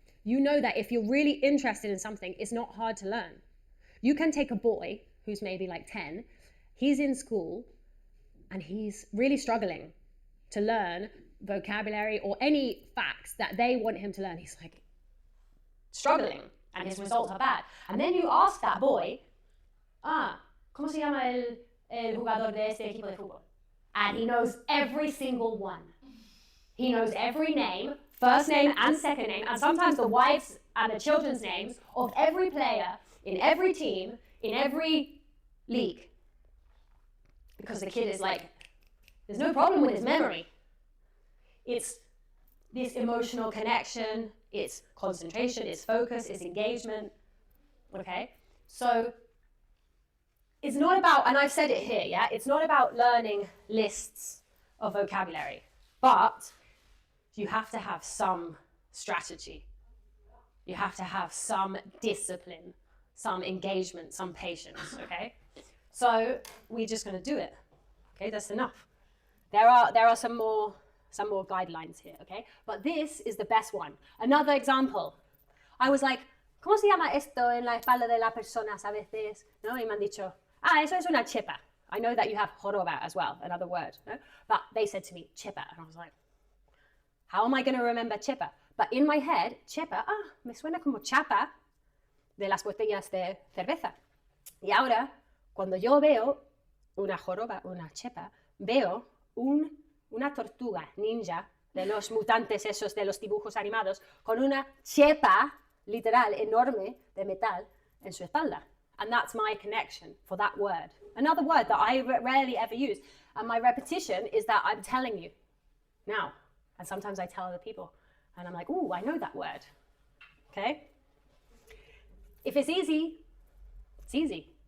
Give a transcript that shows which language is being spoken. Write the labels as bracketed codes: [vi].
[en] You know that if you're really interested in something, it's not hard to learn. You can take a boy who's maybe like 10, he's in school and he's really struggling to learn vocabulary or any facts that they want him to learn. He's like struggling and his results are bad. And then you ask that boy, [es] ¿cómo se llama el jugador de este equipo de fútbol? [en] And he knows every single one. He knows every name, first name and second name, and sometimes the wives and the children's names of every player in every team, in every league. Because the kid is like, there's no problem with his memory. It's this emotional connection, it's concentration, it's focus, it's engagement. Okay? So it's not about, and I've said it here, yeah? It's not about learning lists of vocabulary, but you have to have some strategy. You have to have some discipline, some engagement, some patience, okay? So we're just gonna do it, okay? That's enough. There are some more guidelines here, okay? But this is the best one. Another example. I was like, [es] ¿cómo se llama esto en la espalda de las personas a veces? ¿No? Y me han dicho, eso es una chepa. [en] I know that you have joroba as well, another word, no? But they said to me, chepa, and I was like, how am I going to remember chepa? But in my head, [es] chepa, me suena como chapa de las botellas de cerveza. Y ahora, cuando yo veo una joroba, una chepa, veo una tortuga ninja de los mutantes esos de los dibujos animados con una chepa literal enorme de metal en su espalda. [en] And that's my connection for that word. Another word that I rarely ever use. And my repetition is that I'm telling you now. And sometimes I tell other people. And I'm like, ooh, I know that word. Okay? If it's easy, it's easy.